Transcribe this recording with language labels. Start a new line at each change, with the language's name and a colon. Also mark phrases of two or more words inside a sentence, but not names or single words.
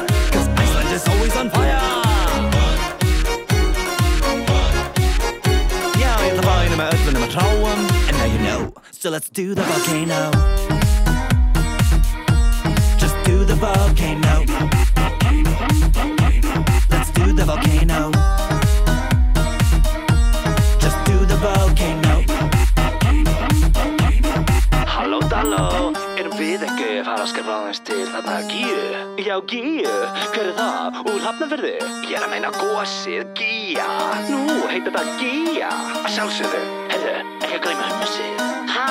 English: Cause Iceland is always on fire. Yeah, I the vine med ödlorna med traum. And now you know, so let's do the volcano. Just do the volcano. Let's do the volcano. Just do the volcano.
Icelandic: Halló dalló, erum við ekki að fara að skapa aðeins til þarna Gígju? Já, Gígju, hver það? Úr Hafnarfirði? Ég að meina gosið Gígja. Nú, heitir það Gígja. Að sjálfsögðu, heyrðu, ekki að gleyma hummusið.